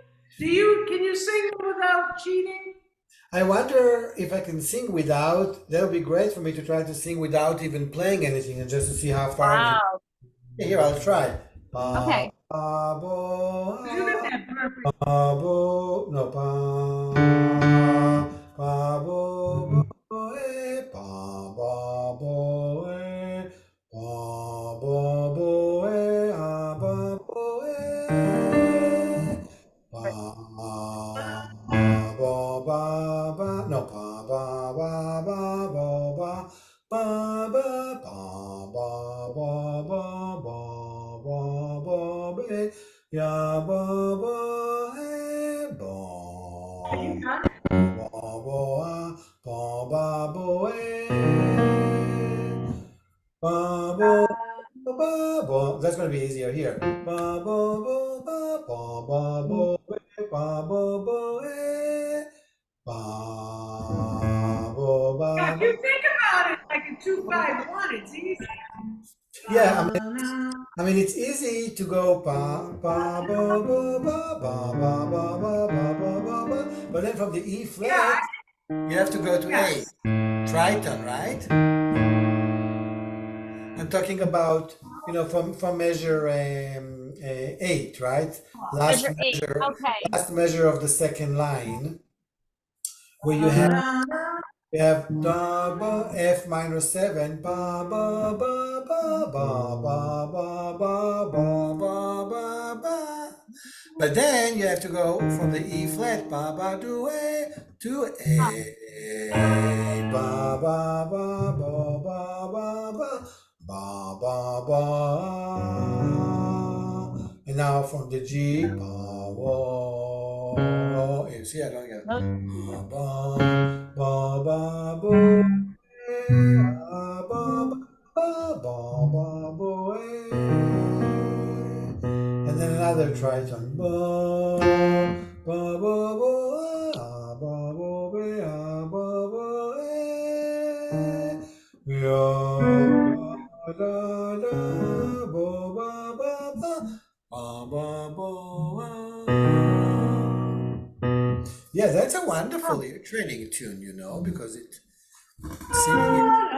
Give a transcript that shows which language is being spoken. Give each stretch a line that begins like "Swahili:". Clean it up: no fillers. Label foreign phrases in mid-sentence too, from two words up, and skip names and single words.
English: Can you sing them without cheating? I wonder if I can sing without. That would be great for me to try to sing without even playing anything and just to see how far I can. Wow. Here, I'll try. Ba, Okay. ba, bo, You got that perfect. ba, bo, no, ba, ba, bo, bo, ba, bo, ba, bo, ba, bo, ba, bo, ba, no, ba, bo, ba, ba, ba, ya, ba, Are you done? ba, ba, bo, ba, bo. That's gonna be easier here. Ba, bo, bo, ba, ba, bo, ba, bo, ba, bo, Yeah, ba, if ba. you think about it like a 2-5-1, it's easy. Yeah, I mean, it's easy to go ba ba ba ba ba ba ba ba ba ba ba ba ba, but then from the E Yeah, flat, you have to go to A. yes. Triton, right? I'm talking about, from measure 8, right? Measure 8. Okay. Last measure of the second line, where you have da ba F minor 7 ba ba ba ba ba ba ba ba ba ba ba ba. But then you have to go from the E flat ba ba to A ba ba ba ba ba ba ba ba ba ba. And now from the G ba ba see, I don't get it. No. Ba, ba, ba, bo, eh, ah, ba, ba, ba, ba, bo, eh. And then another tritone. Ba, ba, ba, bo, ah, ba, bo, be, ah, ba, bo, eh. Ya, la, la, bo, ba, ba, ba. Ba, ba, bo, yeah, that's a wonderful ear training tune, you know, because it singing it.